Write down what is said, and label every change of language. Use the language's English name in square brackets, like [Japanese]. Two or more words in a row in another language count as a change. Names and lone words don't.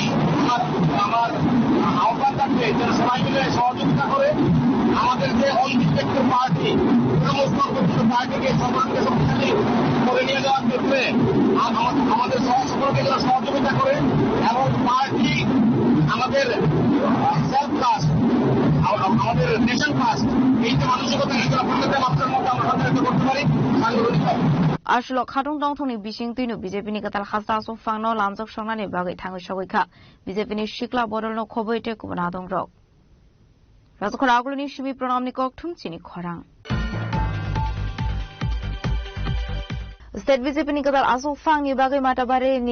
[Bangla] আমার আহ্বান থাকবে যারা সবাই মিলে সহযোগিতা করে আমাদের যে অনডিস্ট্রাক্টেড পার্টি সমস্ত পার্টিকে সমাজকে শক্তিশালী করে নিয়ে যাওয়ার ক্ষেত্রে আমাদের সকলকে যারা সহযোগিতা করে এবং পার্টি আমাদের সেলফ কাস্ট আমাদের নেশন কাস্ট এই যে মানসিকতা এগুলো প্রত্যেকটা মাত্রার মধ্যে আমরা সঞ্চালিত করতে পারি সাংগঠনিকভাবে [Kok Borok] Arshlo Khatung Dongthoni Bishing Tuinu BJP ni Katal Khasta So Fangno Lamjok Songnani Bagai Thangai Shogika BJP ni Shikla Bodolno Khoboite Kubana Dongrok Rajokhor Aguloni Shimi Pranamni Kok Thumchini Khorang State BJP ni Katal Aso Fang ni Bagai Matabare ni